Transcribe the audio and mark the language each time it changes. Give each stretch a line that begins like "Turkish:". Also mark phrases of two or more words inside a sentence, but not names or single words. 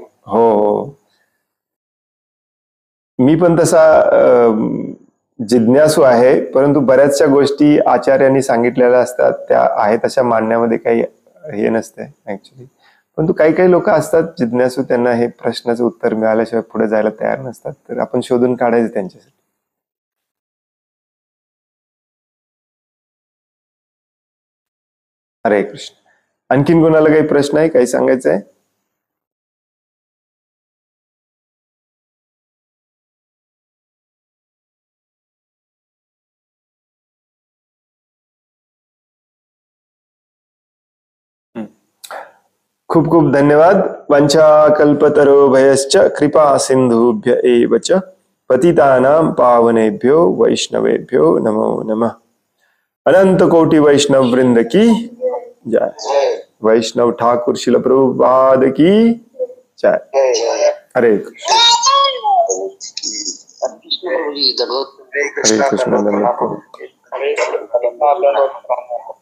Marathi: हो, मी पण तसा जिज्ञासू आहे, परंतु बऱ्याचशा गोष्टी आचार्यांनी सांगितलेल्या असतात, त्या आहेत अशा मानण्यामध्ये काही हे नसते ऍक्च्युली. परंतु काही काही लोक असतात जिज्ञासू, त्यांना हे प्रश्नाचं उत्तर मिळाल्याशिवाय पुढे जायला तयार नसतात, तर आपण शोधून काढायचं त्यांच्यासाठी. हरे कृष्ण. आणखीन कोणाला काही प्रश्न आहे, काही सांगायचं आहे? खूप खूप धन्यवाद.
Sanskrit: वंचाकल्पतरोभयश्च कृपा सिंधुभ्य एव च पतितानां पावनेभ्यो वैष्णवेभ्यो नमो नमः.
Hindi: अनंत कोटि वैष्णव वृंद की जय। वैष्णव ठाकुर शिल प्रभुपाद की जय।
Sanskrit: हरे कृष्ण। हरे कृष्ण। हरे कृष्ण।